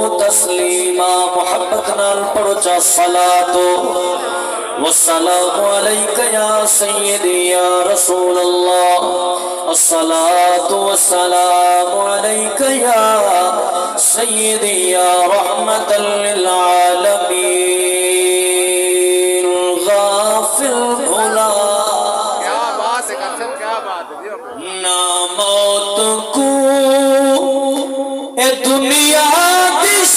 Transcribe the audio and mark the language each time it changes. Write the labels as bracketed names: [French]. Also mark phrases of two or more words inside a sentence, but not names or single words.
[Arabic] تسلیما [Punjabi] محبت نال پڑھو چا [Arabic] صلاۃ والسلام علیک یا سیدی یا رسول اللہ الصلاۃ والسلام علیک یا سیدی یا رحمت [Punjabi] للعالمین غافل بھلا نہ موت کو اے دنیا دی